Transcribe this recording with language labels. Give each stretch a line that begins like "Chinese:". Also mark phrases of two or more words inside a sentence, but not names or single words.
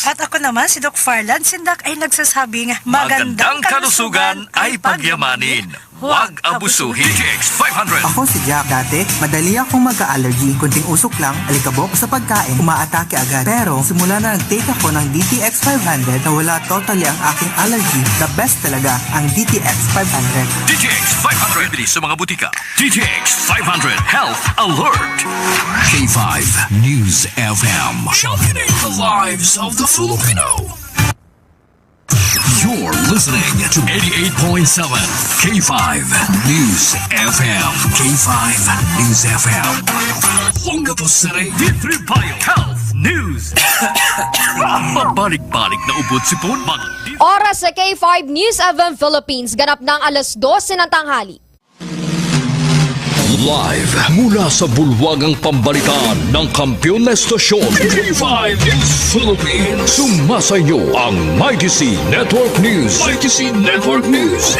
Filipino: At ako naman, si Doc Farland Sindak, ay nagsasabing magandang kalusugan ay pagyamanin. Huwag abusuhin. DTX 500. Ako si Jack. Dati, madali akong magka-allergy. Kunting usok lang, alikabok sa pagkain, umaatake agad. Pero, simula na nag-take ako ng DTX 500, nawala totally ang aking allergy.
English: The best
Filipino: talaga ang DTX 500. DTX 500. Bilis sa mga butika. DTX 500 Health Alert. K5 News FM.
English: Championing the lives of the Filipino. You're listening to 88.7 K5 News FM. K5 News FM. Longapo City. D3 Bio Health News.
Filipino: Pabalik-balik na ubod sipon. Oras sa K5 News FM Philippines. Ganap ng alas 12 ng tanghali. Live mula sa bulwagang pambalitaan ng kampiyon na estasyon K5 News Philippines. Sumasa inyo ang Mighty C Network News. Mighty C Network News.